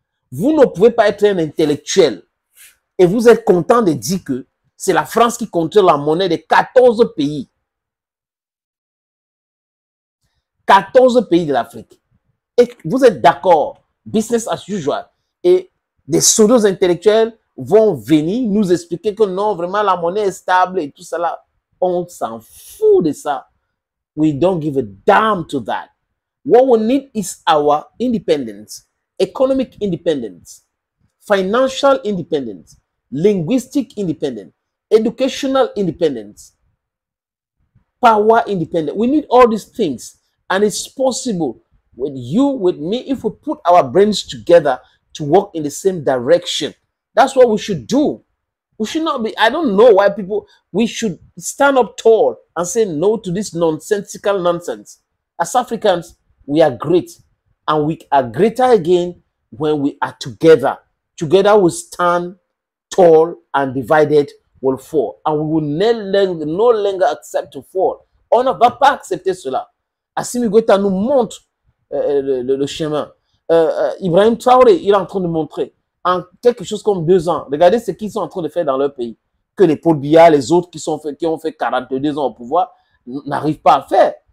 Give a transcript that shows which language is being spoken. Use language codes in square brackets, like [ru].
[fr] Vous ne pouvez pas être un intellectuel et vous êtes content de dire que c'est la France qui contrôle la monnaie de 14 pays. 14 pays de l'Afrique. Et vous êtes d'accord, [en] business as usual. [fr] Et des pseudos intellectuels vont venir nous expliquer que non, vraiment la monnaie est stable et tout ça là. On s'en fout de ça. [en] We don't give a damn to that. What we need is our independence, economic independence, financial independence, linguistic independence, educational independence, power independence. We need all these things, and it's possible with you, with me, if we put our brains together to work in the same direction. That's what we should do. We should not be, I don't know why people, we should stand up tall and say no to this nonsensical nonsense. As Africans, we are great, and we are greater again when we are together. Together we stand tall, and divided will fall. And we will no longer accept to fall. [fr] On ne va pas accepter cela. Assimi Goïta nous montre le chemin. Ibrahim Traoré, il est en train de montrer en quelque chose comme 2 ans. Regardez ce qu'ils sont en train de faire dans leur pays. Que les Paul Biya, les autres qui ont fait 42 ans au pouvoir, n'arrivent pas à faire.